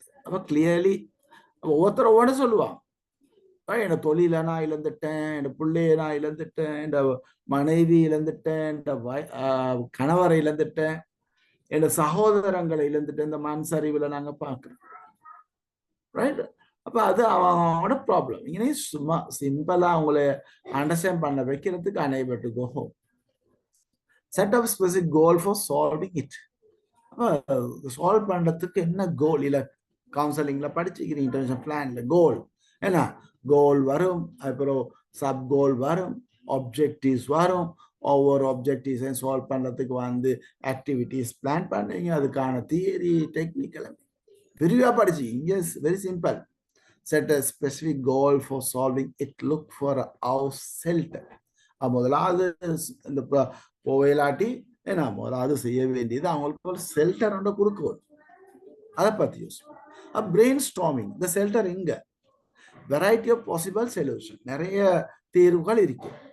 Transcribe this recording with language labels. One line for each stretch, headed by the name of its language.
Tamil: அப்ப கிளியர்லி ஒவ்வொருத்தரோட சொல்லுவான், என் தொழில நான் இழந்துட்டேன், என் பிள்ளைய நான் இழந்துட்டேன், என் மனைவி இழந்துட்டேன், என் கணவரை இழந்துட்டேன், என் சகோதரங்களை இழந்துட்டேன். இந்த மண் சரிவுல நாங்க பாக்குறோம், ரைட்? அப்ப அது அவனோட ப்ராப்ளம். இங்கே சும்மா சிம்பிளா அவங்களை அண்டர்ஸ்டாண்ட் பண்ண வைக்கிறதுக்கு
English: unable to go home. Set up specific goal for solving it.
Tamil: Solve பண்றதுக்கு என்ன கோல்? இல்ல கவுன்சிலிங்ல படிச்சுக்கிறீங்க, இன்டர்வென்ஷன் பிளான்ல கோல் என்ன? கோல் வரும், அப்புறம் சப் கோல் வரும், ஆப்ஜெக்டிவ்ஸ் வரும். ஒவ்வொரு ஆப்ஜெக்டிவ்ஸையும் சால்வ் பண்றதுக்கு வந்து ஆக்டிவிட்டிஸ் பிளான் பண்ணுவீங்க. அதுக்கான தியரி, டெக்னிக்கல் விரிவா படிச்சு. இங்க very simple.
English: Set a specific goal for solving it. Look for a house shelter.
Tamil: முதலாவது இந்த போவையிலாட்டி ஏன்னா முதலாவது செய்ய வேண்டியது அவங்களுக்கு ஒரு ஷெல்டர் ஒன்று கொடுக்கணும். அதை பத்தி யோசிப்போம். Brain storming. இந்த ஷெல்டர் இங்க
English: variety of possible solution,
Tamil: நிறைய தீர்வுகள் இருக்கு.